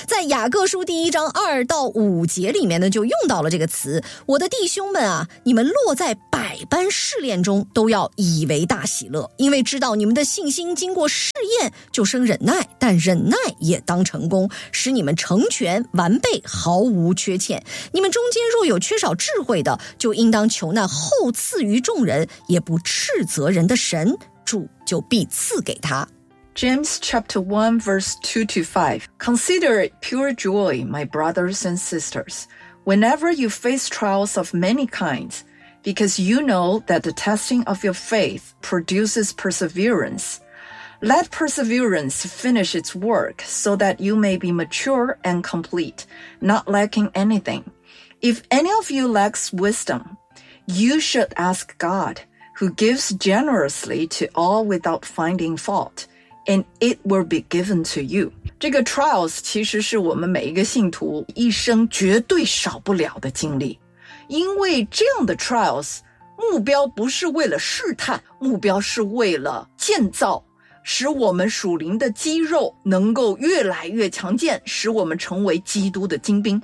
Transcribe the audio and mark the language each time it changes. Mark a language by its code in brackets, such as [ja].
[zh] 在雅各书第一章二到五节里面呢就用到了这个词，我的弟兄们啊，你们落在百般试炼中都要以为大喜乐，因为知道你们的信心经过试验就生忍耐，但忍耐也当成功，使你们成全完备，毫无缺欠。你们中间若有缺少智慧的，就应当求那厚赐于众人也不斥责人的神，主就必赐给他。 [en] James chapter 1 verse 2 to 5. Consider it pure joy, my brothers and sisters, whenever you face trials of many kinds, because you know that the testing of your faith produces perseveranceLet perseverance finish its work so that you may be mature and complete, not lacking anything. If any of you lacks wisdom, you should ask God, who gives generously to all without finding fault, and it will be given to you. [zh] 这个 trials 其实是我们每一个信徒一生绝对少不了的经历，因为这样的 trials 目标不是为了试探，目标是为了建造，使我们属灵的肌肉能够越来越强健，使我们成为基督的精兵。